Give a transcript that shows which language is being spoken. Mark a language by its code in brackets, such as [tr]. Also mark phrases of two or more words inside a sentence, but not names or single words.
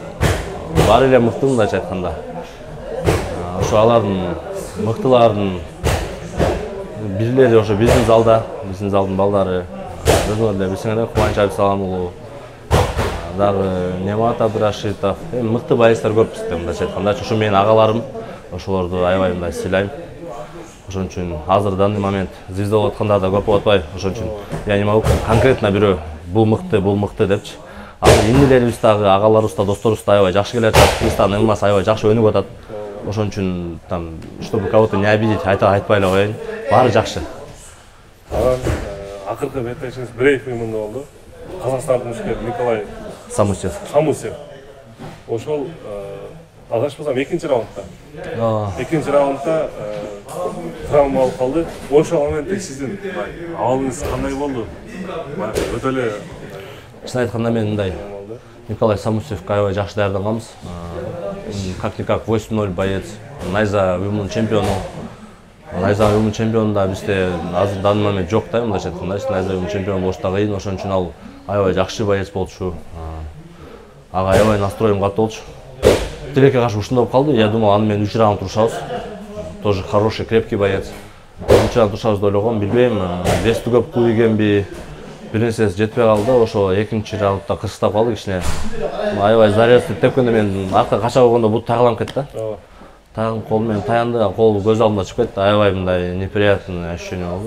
[ky] Бар эле мыкты мындайча айтканда. Ошо алардын мыктыларын бирлери ошо биздин залдын балдары. Өзүңөр эле билсеңер, Кубанч Абдисалам уулу, дагы Немат Абдырашитов, эми мыкты байыстар көп бизде мындайча айтканда. Ошо менин агаларым, ошолорду аябай мындай сыйлайм. Ошон үчүн азыр [ru] данный момент звезда [ky] болуп аткандар да көп болуп атпайбы. Ошон үчүн [ru] я не могу конкретно [ky] бирөө бул мыкты депчи. Азыр инилерибиз дагы, агаларыбыз да, досторубуз да аябай жакшы келе жатат. Кыргызстан ММАсы аябай жакшы өнүп атат. Ошон үчүн [ru] там чтобы кого-то не обидеть, [ky] айтпай эле коеюн. Баары жакшы. Анан акыркы беттешиңиз Брейк уюмунда болду. Казакстандын мушкери Николай Самусев. Ошол адашпасам экинчи раундда. Экинчи раундда травма алып калды. Ошол моментте сиздин абалыңыз кандай болду? Өтө эле Чын айтканда мен мындай Николай Самусевке аябай жакшы даярданганбыз. [ru] Как-никак 8-0 боец, [ky] найза уюмунун чемпиону. Найза уюмунун чемпиону да бизде азыр [ru] данный момент [ky] жок да, мындайча айтканда, найза уюмунун чемпиону болуш да кыйын, ошон үчүн ал аябай жакшы боец болчу. Ага аябай настроем катуу болчу. Тилекке каршы ушундай болуп калды. [ru] Я думал, [ky] аны менен 3 раунд турушабыз. [ru] Тоже хороший, крепкий боец. [ky] 3 раунд турушабыз деп ойлогом, билбейм, вести көп күйгенби, бир нерсеси жетпей калды. Ошо экинчи раундда кырсыктап калды кичине. Аябай зарез тепкенде мен арка кача койгондо бут тагылам кетти да. тагын кол менен таянды, кол көз алдымда чыгып кетти. Аябай мындай [ru] неприятный ощущение [ky] болду.